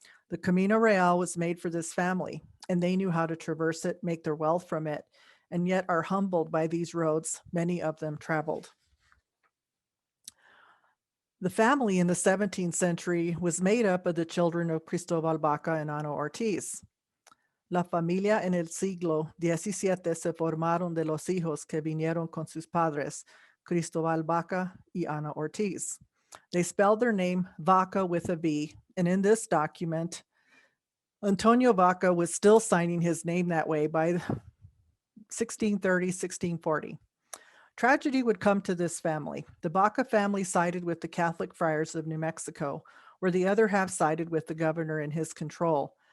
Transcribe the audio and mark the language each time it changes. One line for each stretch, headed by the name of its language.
English: The Camino Real was made for this family, and they knew how to traverse it, make their wealth from it, and yet are humbled by these roads many of them traveled. The family in the 17th century was made up of the children of Cristobal Baca and Ana Ortiz.
Spanish: La familia en el siglo XVII se formaron de los hijos que vinieron con sus padres, Cristobal Baca y Ana Ortiz.
English: They spelled their name Vaca with a V, and in this document, Antonio Vaca was still signing his name that way by 1630, 1640. Tragedy would come to this family. The Baca family sided with the Catholic friars of New Mexico, where the other half sided with the governor in his control.